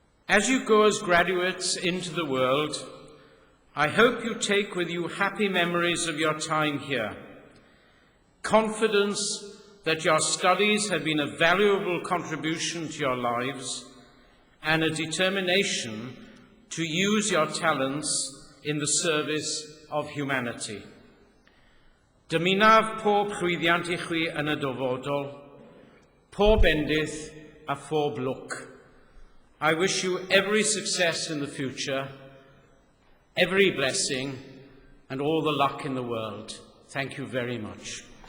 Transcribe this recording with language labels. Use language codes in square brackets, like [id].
[en] As you go as graduates into the world, I hope you take with you happy memories of your time here, confidence that your studies have been a valuable contribution to your lives, and a determination to use your talents in the service of humanity. [cy] Dymunaf pob llwyddiant I chwi yn y dyfodol, pob bendith a phob lwc. [en] I wish you every success in the future, every blessing, and all the luck in the world. Thank you very much.